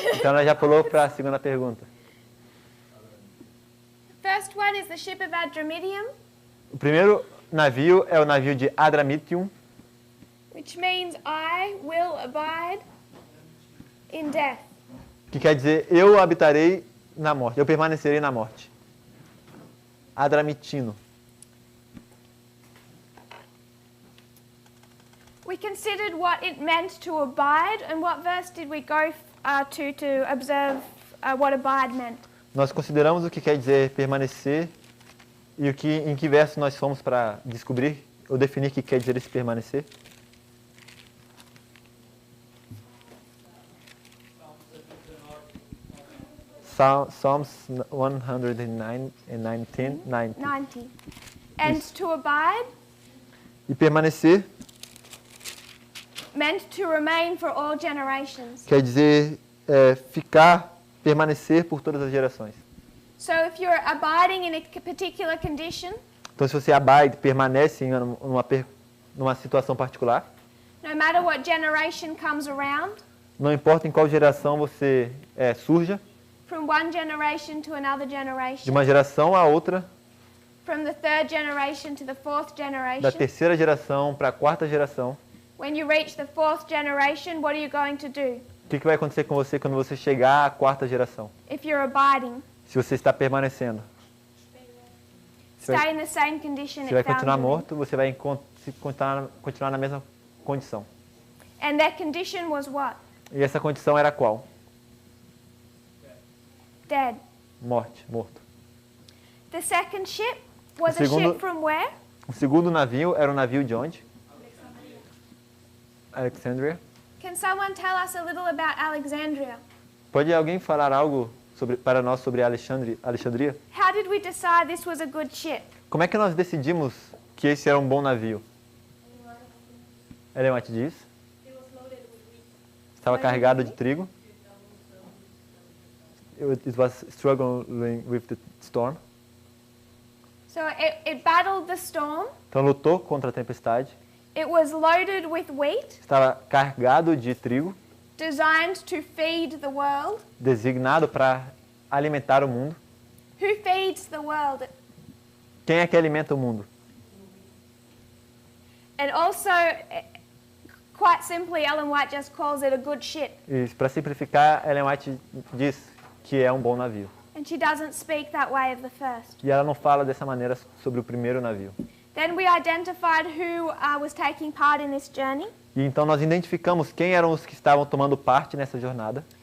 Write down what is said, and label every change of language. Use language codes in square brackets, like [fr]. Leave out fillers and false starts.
[pt] Então ela já pulou para a segunda pergunta. [en] First one is the ship of Adramyttium, [pt] O primeiro navio é o navio de Adramyttium, [en] which means I will abide in death. [pt] que quer dizer eu habitarei na morte, eu permanecerei na morte. Adramitino. [en] We considered what it meant to abide, and what verse did we go to observe what abide meant? [pt] Nós consideramos o que quer dizer permanecer e em que verso nós fomos para descobrir ou definir o que quer dizer esse permanecer. [en] Psalms 109 and 90. 90. And to abide [pt] E permanecer [en] meant to remain for all generations. [pt] quer dizer ficar, permanecer por todas as gerações. [en] So if you're abiding in a particular condition, [pt] Então, se você abide, permanece em numa situação particular, [en] no matter what generation comes around, [pt] não importa em qual geração você surja, [en] from one generation to another [pt] de [en] generation, [pt] uma geração a outra, [en] from the third generation to the fourth [pt] da [en] generation, [pt] terceira geração para a quarta geração, [en] when you reach the fourth generation, what are you going to do? [pt] o que vai acontecer com você quando você chegar à quarta geração? [en] If you're abiding, [pt] Se você está permanecendo, [en] stay in the same condition [pt] você vai [en] it found [pt] continuar [en] you in. [pt] morto, você vai continuar na mesma condição. [en] And that condition was what? [pt] E essa condição era qual? [en] Dead. [pt] Morte, morto. [en] The second ship Was a [pt] segundo- [en] ship from where? [pt] O segundo navio era um navio de onde? [en] Alexandria. Can someone tell us a little about Alexandria? [pt] Pode alguém falar algo para nós sobre Alexandria? [en] How did we decide this was a good ship? [pt] Como é que nós decidimos que esse era um bom navio? Ellen White diz. Estava carregado de trigo. [en] It was struggling with the storm. So it battled the storm. [pt] Então lutou contra a tempestade. [en] It was loaded with wheat, [pt] Estava carregado de trigo, [en] designed to feed the world. [pt] designado para alimentar o mundo. [en] Who feeds the world? [pt] Quem é que alimenta o mundo? [en] And also, quite simply, Ellen White just calls it a good ship. [pt] E para simplificar, Ellen White diz que é um bom navio. [en] And she doesn't speak that way of the first. [pt] E ela não fala dessa maneira sobre o primeiro navio. [en] Then we identified who was taking part in this journey [pt] E então nós identificamos quem eram os que estavam tomando parte nessa jornada